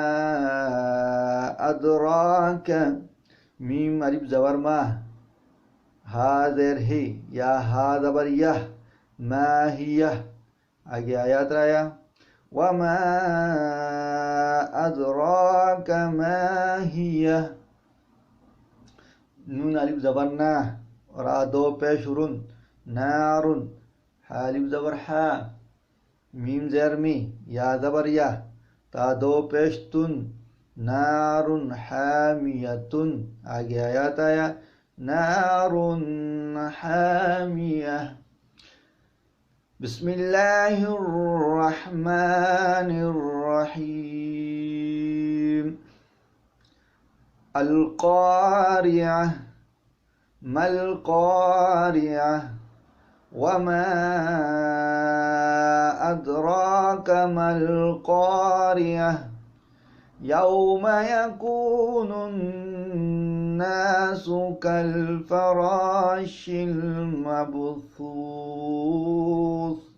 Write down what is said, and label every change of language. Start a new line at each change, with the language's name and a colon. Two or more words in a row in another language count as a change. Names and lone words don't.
Urdu: ادراک، میم الف زبر ما، ہا زیر ہی، یا ہا زبر یہ، ما ہیہ، آگے آیات آیا، وما
Arabic: ادراک ما ہیہ،
Urdu: نون الف زبر نا، را دو پیش رن، نارن، ہا الف زبر ہا، میم زیر می، یا زبر یا، تا دو پیش تن،
Arabic: نارن حامیتن،
Urdu: آگے آیات آیا،
Arabic: نارن حامیہ۔ بسم اللہ الرحمن الرحیم۔ القارعہ، ما القارعہ، وما ادراک ما القارعہ، یوم یکون الناس کالفراش المبثوث،